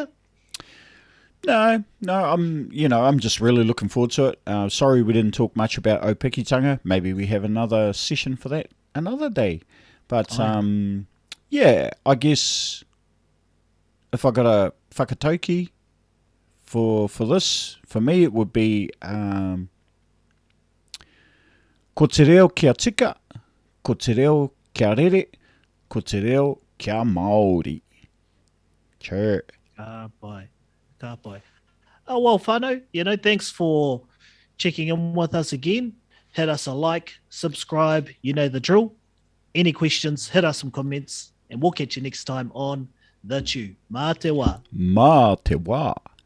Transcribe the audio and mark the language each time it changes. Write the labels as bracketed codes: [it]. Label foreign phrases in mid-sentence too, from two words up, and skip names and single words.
[en] No, I'm just really looking forward to it. Sorry we didn't talk much about Opikitanga. Maybe we have another session for that another day. But, yeah, I guess if I got a whakatauki for this, for me it would be [mi] ko te reo kia tika, ko te reo kia rere, ko te reo kia Māori. [en] Sure. Bye. Oh, well, whānau, thanks for checking in with us again. Hit us a like, subscribe, you know the drill. Any questions, hit us some comments, and we'll catch you next time on The Chew. [mi] Mā te wā. Mā te wā.